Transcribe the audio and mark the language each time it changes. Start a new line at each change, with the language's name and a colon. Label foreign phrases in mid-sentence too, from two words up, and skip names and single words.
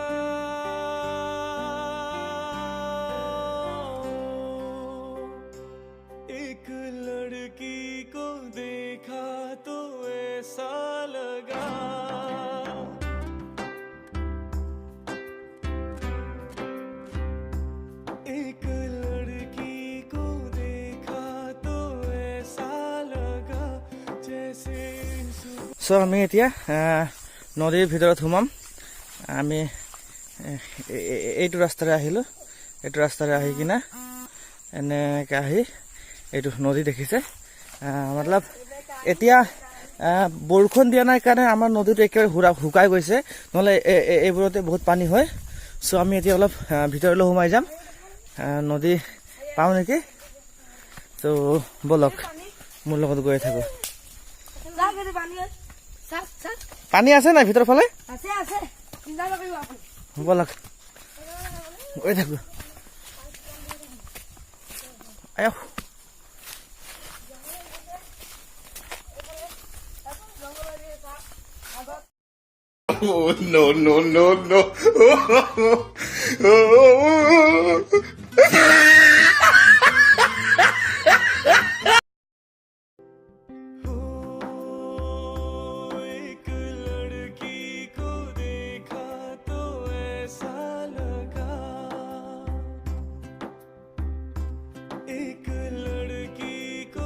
Hindi: एक लड़की को देखा तो ऐसा लगा, एक लड़की को देखा तो ऐसा लगा, जैसे
Assamese: सो আমি এতিয়া নদীৰ ভিতৰত সোমাম। আমি এইটো ৰাস্তাৰে আহিলো। এইটো ৰাস্তাৰে আহি কিনা এনেকৈ আহি এইটো নদী দেখিছে। মতলব এতিয়া বৰষুণ দিয়া নাই কাৰণে আমাৰ নদীটো একেবাৰে শুকাই গৈছে, নহ'লে এইবোৰতে বহুত পানী হয়। চ' আমি এতিয়া অলপ ভিতৰলৈ সোমাই যাম, নদী পাওঁ নেকি। চ' বলক মোৰ লগত গৈ থাকো। পানী আছে নাই ভিতৰ ফালে? বলক গৈ থাকো। আয়ো
English: Oh, no, no, no, no.
Hindi: एक लड़की को देखा तो ऐसा लगा, एक लड़की को